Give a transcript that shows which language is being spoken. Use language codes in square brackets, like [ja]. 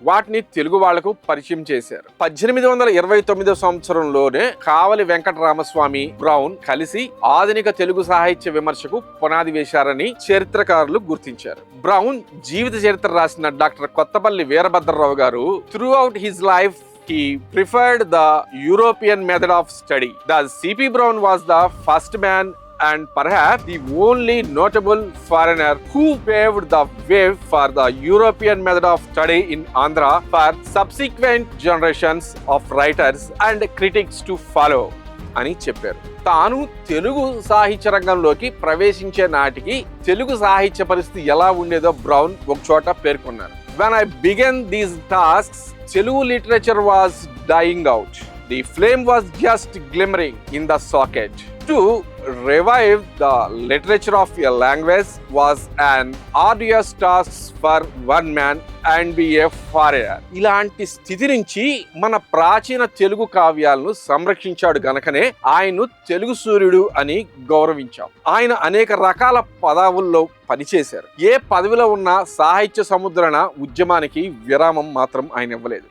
[te] వాటిని తెలుగు వాళ్లకు పరిచయం చేశారు. 1829 సంవత్సరంలోనే కావలి వెంకటరామస్వామి బ్రౌన్ కలిసి ఆధునిక తెలుగు సాహిత్య విమర్శకు పునాది వేశారని చరిత్రకారులు గుర్తించారు. బ్రౌన్ జీవిత చరిత్ర రాసిన డాక్టర్ కొత్తపల్లి వీరభద్రరావు గారు [en] Throughout his life he preferred the European method of study. Thus, C.P. Brown was the first man and perhaps the only notable foreigner who paved the way for the European method of study in Andhra for subsequent generations of writers and critics to follow. [te] అని చెప్పారు. తాను తెలుగు సాహిత్య రంగంలోకి ప్రవేశించే నాటికి తెలుగు సాహిత్య పరిస్థితి ఎలా ఉండేదో బ్రౌన్ ఒక చోట పేర్కొన్నారు. [en] When I began these tasks, Telugu literature was dying out. The flame was just glimmering in the socket. To revive the literature of a language was an arduous task for one man and be a foreigner. [te] ఇలాంటి స్థితి నుంచి మన ప్రాచీన తెలుగు కావ్యాలను సంరక్షించాడు గనకనే ఆయన్ను తెలుగు సూర్యుడు అని గౌరవించాం. ఆయన అనేక రకాల పదవుల్లో పనిచేశారు. ఏ పదవిలో ఉన్న సాహిత్య సముద్రణ ఉద్యమానికి విరామం మాత్రం ఆయన ఇవ్వలేదు.